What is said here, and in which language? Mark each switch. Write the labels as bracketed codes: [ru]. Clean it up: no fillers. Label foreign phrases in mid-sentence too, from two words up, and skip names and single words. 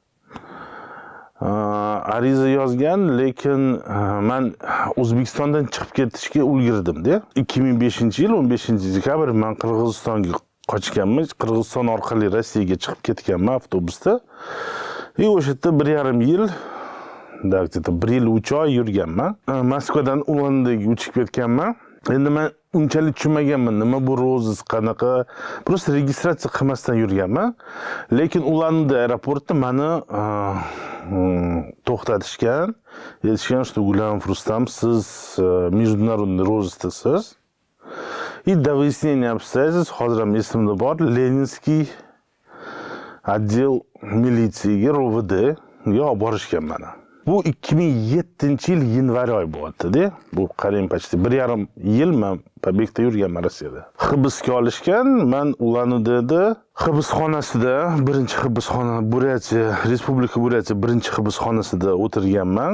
[uz] Ariza yozgan, lekin men O'zbekistondan chiqib ketishga ulgurdim-da. 2005-yil 15-dekabr men Qirg'izistonga qochganman. Qirg'iziston orqali Rossiyaga chiqib ketganman avtobusda. O'sha yerda 1,5 yil, где-то 1 yil 3 oy yurganman. Moskvadan Ulandaga uchib ketganman. Endi men unchalik tushunmaganman, nima bu rozis qanaqa. Просто registratsiya qilmasdan yurganman. Lekin Ulanda aeroportda meni to'xtatishgan. Aytishgan, что Gulamov Rustam, siz международный rozisdasiz. [ru] И до выяснения обстоятельств, [uz] hozir ham esimda bor, Leninskiy отдел militsiyaga ROVDga olib borishgan meni. Bu 2007-yil yanvar oyi bo'lyapti-da. Bu qarang, почти 1,5 yil men pobegda yurganman Rossiyada. Hibsga olishgan, men Ulanudada hibsxonasida, birinchi hibsxona Buratiya, Respublika Buratiya birinchi hibsxonasida o'tirganman.